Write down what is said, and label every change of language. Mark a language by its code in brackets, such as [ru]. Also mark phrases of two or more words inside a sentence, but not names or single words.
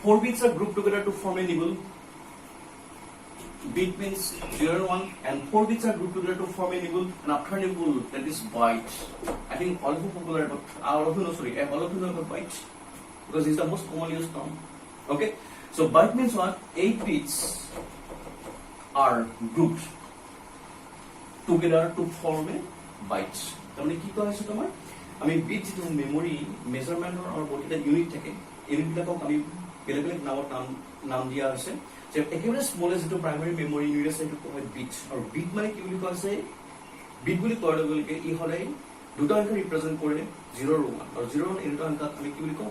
[en] 4 bits are grouped together to form a nibble. Bit means 0 and 1, and 4 bits are grouped together to form a nibble, and after nibble, that is byte. I think all of you people are about, all of you know about byte, because it's the most commonly used term. Okay, so byte means what? 8 bits are grouped together to form a byte. [bn] তাহলে কি করা হয়েছে তোমার? [as] আমি বিট যেটো [en] memory measurement [as] আৰু বহুতটা ইউনিট থাকে, ইউনিটবিলাকক আমি বেলেগ বেলেগ নাম দিয়া হৈছে। যে একেবাৰে স্মলেষ্ট যেটো [en] primary memory unit [as] আছে সেইটো কোৱা হয় বিট, আৰু বিট মানে কি বুলি কোৱা আছে? বিট বুলি কোৱাৰ লগে লগে ই সদায় দুটা অংক ৰিপ্ৰেজেন্ট কৰে 0 আৰু 1, আৰু 0 আৰু 1 দুটা অংক আমি কি বুলি কওঁ?